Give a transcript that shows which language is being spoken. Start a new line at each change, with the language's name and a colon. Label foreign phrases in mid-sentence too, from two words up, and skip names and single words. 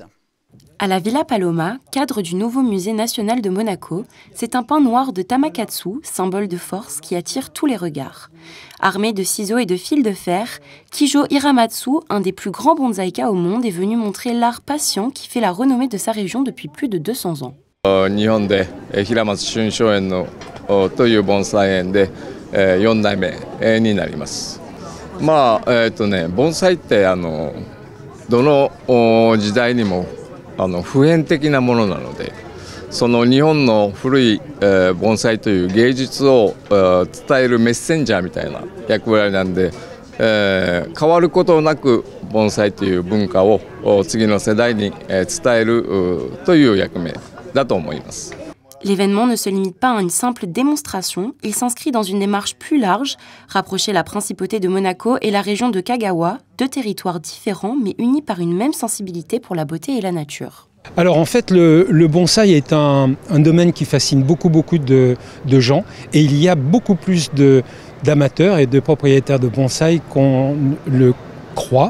French: À la Villa Paloma, cadre du nouveau musée national de Monaco, c'est un pain noir de Tamakatsu, symbole de force qui attire tous les regards. Armé de ciseaux et de fils de fer, Kijo Hiramatsu, un des plus grands bonsaïkas au monde, est venu montrer l'art patient qui fait la renommée de sa région depuis plus de 200 ans.
Japanese: 日本で平松春松園のという盆栽園で4代目になります。まあ盆栽ってどの時代にも普遍的なものなので、その日本の古い盆栽という芸術を伝えるメッセンジャーみたいな役割なんで、変わることなく盆栽という文化を次の世代に伝えるという役目。
French: L'événement ne se limite pas à une simple démonstration, il s'inscrit dans une démarche plus large, rapprocher la principauté de Monaco et la région de Kagawa, deux territoires différents mais unis par une même sensibilité pour la beauté et la nature. Alors en fait le bonsaï est un domaine qui fascine beaucoup de gens et il y a beaucoup plus d'amateurs et de propriétaires de bonsaï qu'on le croit.